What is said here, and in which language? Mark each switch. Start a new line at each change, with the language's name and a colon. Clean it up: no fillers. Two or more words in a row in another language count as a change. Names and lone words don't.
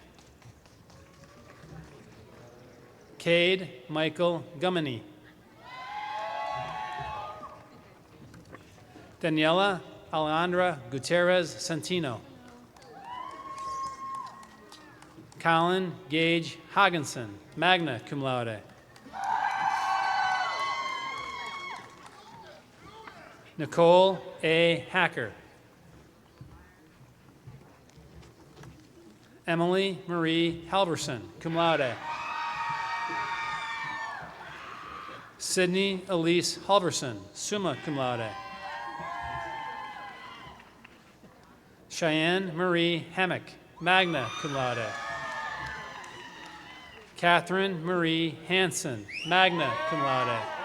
English: Cade Michael Gummany. Daniela Alejandra Gutierrez Santino. Colin Gage Hogginson,
Latin: magna cum laude.
English: Nicole A. Hacker. Emily Marie Halverson,
Latin: cum laude.
English: Sydney Elise Halverson,
Latin: summa cum laude.
English: Cheyenne Marie Hammock,
Latin: magna cum laude.
English: Catherine Marie Hanson,
Latin: magna cum laude.